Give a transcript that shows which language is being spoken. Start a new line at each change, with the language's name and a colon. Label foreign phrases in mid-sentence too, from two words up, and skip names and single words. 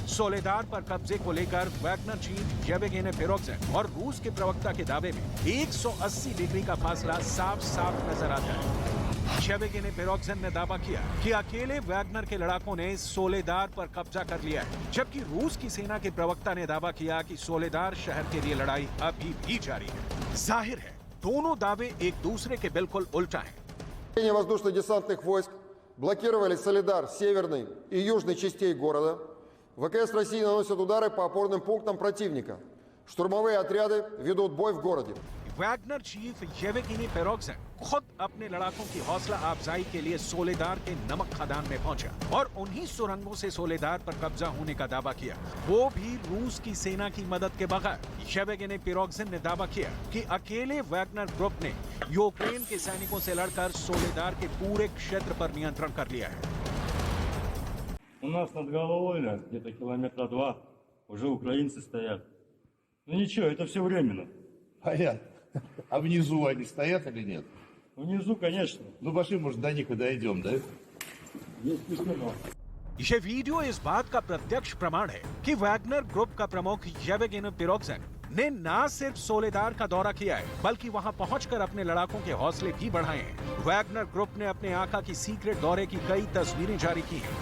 Hindi: सोलेदार पर कब्जे को लेकर वैगनर चीफ येवगेनी प्रिगोजिन और रूस के प्रवक्ता के दावे में 180 डिग्री का फासला साफ साफ नजर आता है। येवगेनी प्रिगोजिन ने दावा किया कि अकेले वैगनर के लड़ाकों ने सोलेदार पर कब्जा कर लिया है, जबकि रूस की सेना के प्रवक्ता ने दावा किया कि सोलेदार शहर के लिए लड़ाई अभी भी जारी है। जाहिर है दोनों दावे एक दूसरे के बिल्कुल उल्टा हैं।
Russian: Воздушно-десантных войск блокировали Солидар северной и южной частей города. ВКС России наносят удары по опорным пунктам противника. Штурмовые отряды ведут бой в городе.
Hindi: वैगनर चीफ येवगेनी प्रिगोजिन खुद अपने लड़ाकों की हौसला अफजाई के लिए सोलेदार के नमक खदान में पहुंचा और उन्हीं सुरंगों से सोलेदार पर कब्जा होने का दावा किया, वो भी रूस की सेना की मदद के बगैर। येवगेनी प्रिगोजिन ने दावा किया कि अकेले वैगनर ग्रुप ने यूक्रेन के सैनिकों से लड़कर सोलेदार के पूरे क्षेत्र पर नियंत्रण कर लिया है।
Russian: У нас над головой, где-то километра 2, уже украинцы стоят. Ну ничего, это все временно. Понятно. А внизу они стоят или нет? Внизу, конечно. Ну пошли, может, до них и дойдем, да? Есть письмо.
Hindi: ये वीडियो इस बात का प्रत्यक्ष प्रमाण है कि वैगनर ग्रुप का प्रमुख येवगेनी प्रिगोजिन ने न सिर्फ सोलेदार का दौरा किया है, बल्कि वहां पहुंचकर अपने लड़ाकों के हौसले भी बढ़ाए हैं। वैगनर ग्रुप ने अपने आका की सीक्रेट दौरे की कई तस्वीरें जारी की हैं।